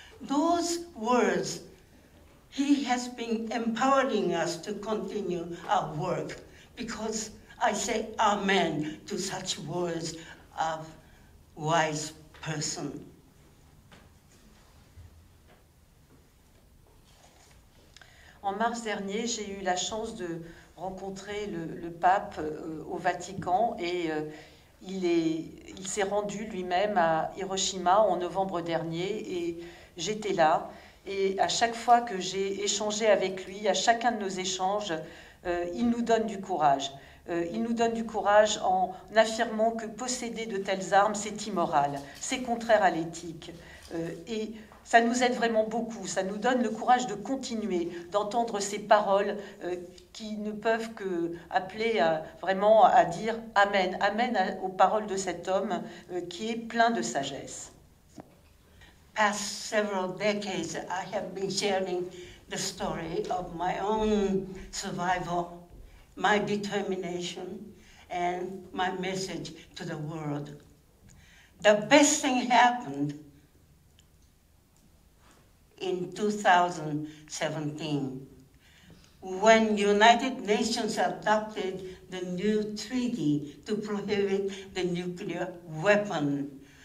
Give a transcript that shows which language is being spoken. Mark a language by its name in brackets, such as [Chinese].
[English] Those words, he has been empowering us to continue our work, because I say amen to such words of wise person. [French] En mars dernier, j'ai eu la chance de rencontrer le pape au Vatican et il s'est rendu lui-même à Hiroshima en novembre dernier et j'étais là. Et à chaque fois que j'ai échangé avec lui, à chacun de nos échanges, il nous donne du courage. Il nous donne du courage en affirmant que posséder de telles armes, c'est immoral, c'est contraire à l'éthique. Et ça nous aide vraiment beaucoup, ça nous donne le courage de continuer, d'entendre ces paroles qui ne peuvent que appeler vraiment à dire Amen, Amen aux paroles de cet homme qui est plein de sagesse. [English] Past several decades, I have been sharing the story of my own survival, my determination, and my message to the world. The best thing happened in 2017, when United Nations adopted the new treaty to prohibit the nuclear weapon.